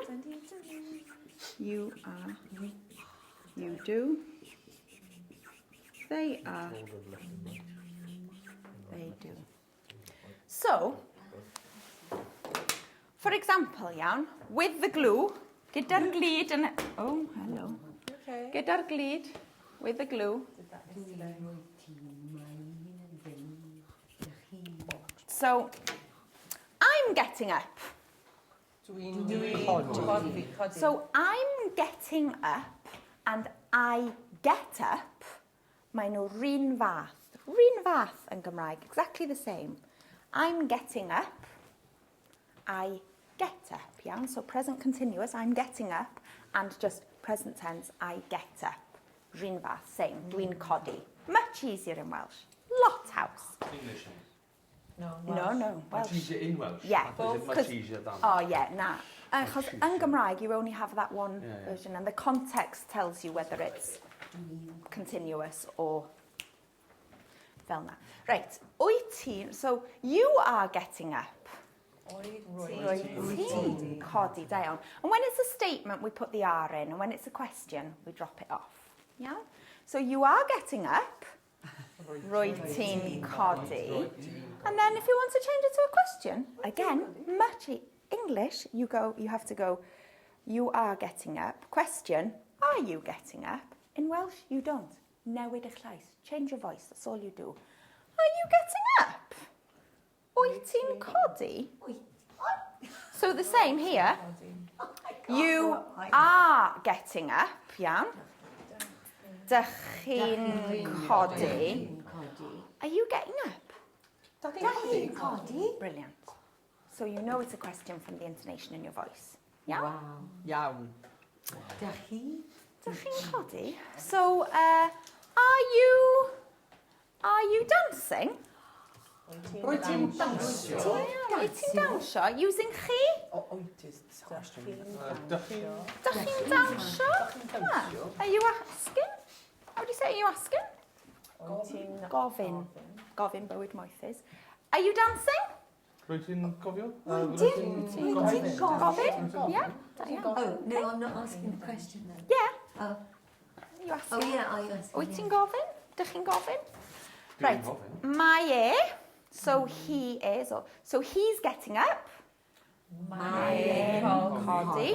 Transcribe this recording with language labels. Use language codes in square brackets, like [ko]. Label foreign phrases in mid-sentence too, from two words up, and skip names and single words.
[en] You are, you do. They are, they do. So, for example, iawn, with the glue, [cy] gyda'r glud yn... [en] Oh, hello. Okay. [cy] Gyda'r glud, [en] with the glue. So, I'm getting up. So, I'm getting up and I get up. [cy] Maen nhw run fath. Run fath yn Gymraeg, [en] exactly the same. I'm getting up. I get up, iawn? So present continuous, I'm getting up, and just present tense, I get up. [cy] Run fath, same. Dwi'n codi. [en] Much easier in Welsh. Lot house. English. No. No, Much Welsh. easier in Welsh. Yeah, Or is it much 'cause- easier than? Oh, yeah, [cy] na. Achos yn Gymraeg, [en] you only have that one Yeah, yeah. version, and the context tells you whether it's continuous or [cy] fel na. Right, wyt ti, [en] so you are getting up. [cy] Ti. Codi, da iawn. [en] And when it's a statement, we put the R in, and when it's a question, we drop it off. Yeah? So you are getting up. [cy] Rwy ti'n codi. [en] And then if you want to change it to a question, again, much English, you have to go, you are getting up. Question, are you getting up? In Welsh, you don't. [cy] Newid eich llais. [en] Change your voice, that's all you do. Are you getting up? [cy] Wyt ti'n codi? [en] So the same here. You are getting up, iawn. [cy] Dych chi'n codi. [en] Are you getting up? Brilliant. So you know it's a question from the intonation in your voice. Yeah? Wow. Iawn. [cy] Dych chi'n codi? [en] So, are you dancing? [cy] Rwyt ti'n dansio? Wyt ti'n dansio? Using chi? [en] Wyt is the question. [cy] Dych chi'n dansio? [en] Are you asking? How do you say are you asking? [cy] Gofyn. Gofyn bywyd moethus. [en] Are you dancing? [cy] Rwyt ti'n cofio? Gofyn? [en] Yeah? Oh, no, I'm not asking the question then. Yeah. Oh, Are you asking? oh yeah, I asked. [cy] Wyt ti'n gofyn? Dych chi'n gofyn? Right, mae e, [en] so he is, so he's getting up. [cy] Mae Codi.